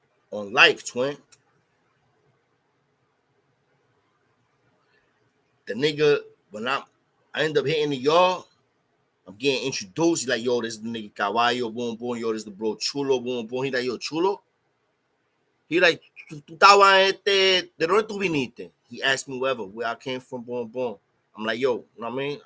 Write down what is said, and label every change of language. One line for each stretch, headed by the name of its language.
English: On life, twin. The nigga, when I end up hitting the yard, I'm getting introduced. He's like, yo, this is the nigga Caballo, boom, boom. Yo, this is the bro Chulo, boom, boom. He like, yo, Chulo?
Spanish: He like, tú estabas ¿de dónde tú viniste?
English: He asked me where I came from, boom. I'm like, yo, you know what I mean?